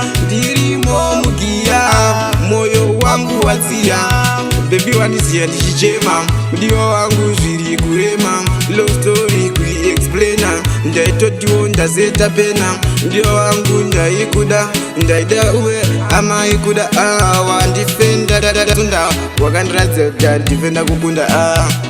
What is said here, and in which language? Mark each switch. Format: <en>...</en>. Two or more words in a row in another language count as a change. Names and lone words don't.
<sn>Ndirimo mugiya, moyo wangu wadziya. Baby wandisiya ndichichema, mudiwa wangu zviri kurema.</sn> <en>Long story</en> <sn>kuiexplaina, ndaitotiwo ndazeta pena. Mudiwa wangu ndaikuda, ndaida uwe amaikuda. Ah, wandifenda, da, da, da, tunda. Wakandiradza kuti ndifenda kukunda. Ah.</sn>